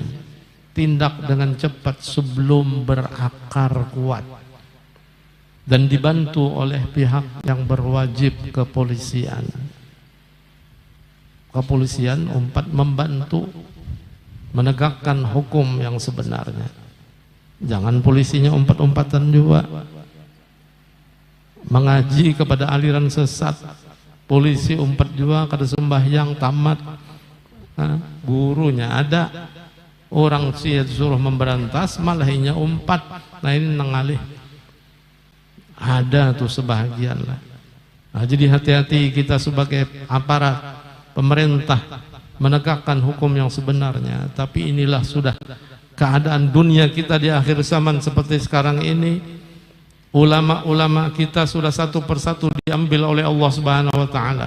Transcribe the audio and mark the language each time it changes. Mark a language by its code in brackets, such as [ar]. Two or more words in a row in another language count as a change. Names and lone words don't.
[id] Tindak dengan cepat sebelum berakar kuat. Dan dibantu oleh pihak yang berwajib, kepolisian. Kepolisian membantu menegakkan hukum yang sebenarnya. [bjn] Jangan polisinya umpat-umpatan juga. [id] Mengaji kepada aliran sesat. [bjn] Polisi umpat juga kada sembahyang tamat. [id] Gurunya ada. [bjn] Orang suruh memberantas malah inya umpat. Nah ini nengalih. Ada tuh sebahagian lah. [id] Nah, jadi hati-hati kita sebagai aparat pemerintah menegakkan hukum yang sebenarnya. Tapi inilah sudah keadaan dunia kita di akhir zaman seperti sekarang ini. Ulama-ulama kita sudah satu persatu diambil oleh Allah [ar] Subhanahu wa taala.